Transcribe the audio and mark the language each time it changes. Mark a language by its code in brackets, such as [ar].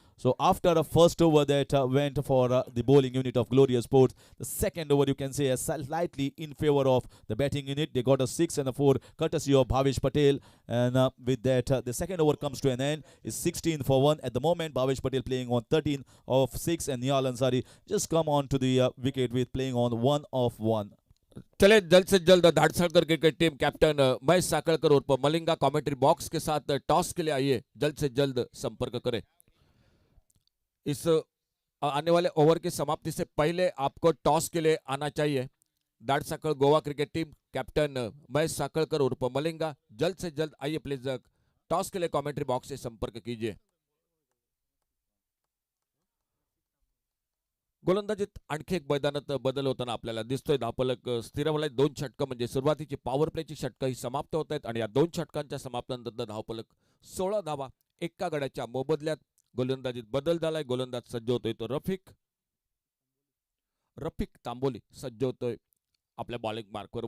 [en] So after a first over that went for the bowling unit of Glorious Sports, the second over you can say is slightly in favor of the batting unit. They got a 6 and a 4 courtesy of Bhavesh Patel, and with that the second over comes to an end. It's 16 for 1 at the moment. Bhavesh Patel playing on 13 of 6, and Nihal Ansari just come on to the wicket with playing on 1 of 1. [hi] चले जल्द से जल्द धाड़सड़कर cricket team captain Mahesh साकळकर उर्फ Malinga commentary box के साथ toss के लिए आइए, जल्द से जल्द संपर्क करें. इस आने वाले ओवर की समाप्ति से पहले आपको टॉस के लिए आना चाहिए. दाड़साकळ Goa cricket team captain Mahesh साकळकर उर्फ मलिंगा, जल्द से जल्द आइए प्लीज. टॉस के लिए कमेंट्री बॉक्स से संपर्क कीजिए. [mr] गोलंदाजीत आणखी एक मैदानात बदल होताना आपल्याला दिसतोय. धावफलक स्थिरावलाय. 2 षटकं म्हणजे सुरुवातीची पॉवर प्लेची षटकं ही समाप्त होत आहेत, आणि या 2 षटकांच्या समाप्तीनंतर धावफलक 16 धावा एका गड्याच्या मोबदल्यात. गोलंदाजीत बदल झालाय. गोलंदाज सज्ज होतोय तो रफिक तांबोली सज्ज होतोय आपल्या बॉलिंग मार्कवर.